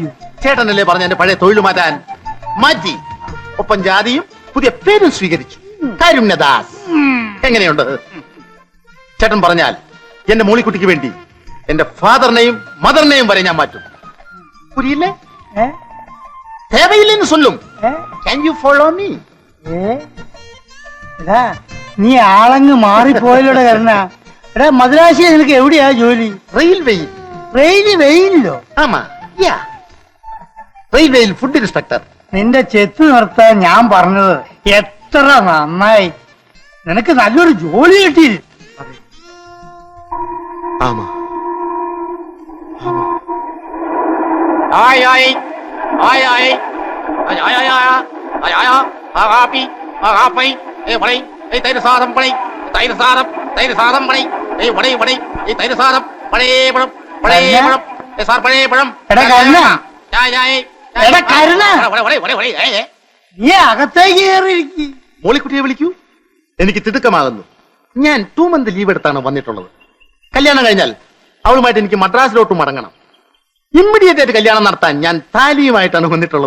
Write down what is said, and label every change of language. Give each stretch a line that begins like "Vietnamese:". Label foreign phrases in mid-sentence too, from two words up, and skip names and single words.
Malayalam: ചേട്ടനല്ലേ പറഞ്ഞ എന്റെ പഴയ തൊഴിൽ മാറ്റാൻ? മാറ്റി. ഒപ്പം ജാതിയും പുതിയ പേരും സ്വീകരിച്ചു. കരുണദാസ്. എങ്ങനെയുണ്ട്? ചേട്ടൻ പറഞ്ഞാൽ എന്റെ മോളിക്കുട്ടിക്ക് വേണ്ടി എന്റെ ഫാദറിനെയും മദറിനെയും വരെ ഞാൻ മാറ്റും.
Tamil: പുരിയില്ലേ? தேவையில்லைன்னு சொல்லும்.
English: Can you follow me?
Malayalam: നീ ആളങ്ങ് മാറിപ്പോയല്ലോടെ കരുണ. എടാ മദ്രാശിയിൽ നിനക്ക് എവിടെയാ ജോലി? റെയിൽവേയിൽ. റെയിൽവേയിലോ? ആമാ, റെയിൽവേയിൽ
English: food inspector.
Malayalam: നിന്റെ ചെത്ത് നിർത്താൻ ഞാൻ പറഞ്ഞത് എത്ര നന്നായി. നിനക്ക് നല്ലൊരു ജോലി കിട്ടി. ആമാ. Ai ai ai ai ai ai ai ai ai agapi agapai vadai tayir sadam padai tayir sadam padai vadai tayir sadam padai padam sar padai padam. എടാ കരുണ, എടാ കരുണ, vadai നീ അകത്തേക്ക് കയറിയിരിക്കും. മോളിക്കുട്ടിയെ വിളിക്കൂ. എനിക്ക് തിടുക്കമാകുന്നു. ഞാൻ 2
English: month leave
Malayalam: എടുത്താണ് വന്നിട്ടുള്ളത്. കല്യാണം കഴിഞ്ഞാൽ അവളുമായിട്ട് എനിക്ക് മദ്രാസിലോട്ട് മടങ്ങണം. ഇമ്മീഡിയറ്റ് ആയിട്ട് കല്യാണം നടത്താൻ ഞാൻ താലിയുമായിട്ടാണ് വന്നിട്ടുള്ളത്.